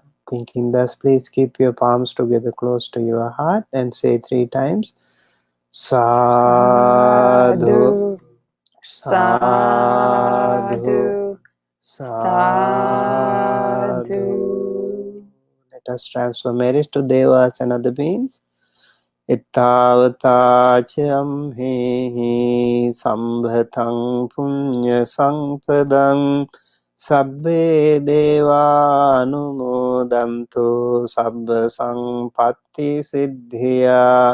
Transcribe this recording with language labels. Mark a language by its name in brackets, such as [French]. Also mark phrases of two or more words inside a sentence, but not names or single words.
[English] Thinking thus, please keep your palms together close to your heart and say 3 times, [Pali] Sadhu, Sadhu, Sadhu. [English] Let us transfer merits to devas and other beings. [Pali] Ittavata hehi sambhatang punya sampadang sabbe deva anumodantu sabba sampatti siddhya.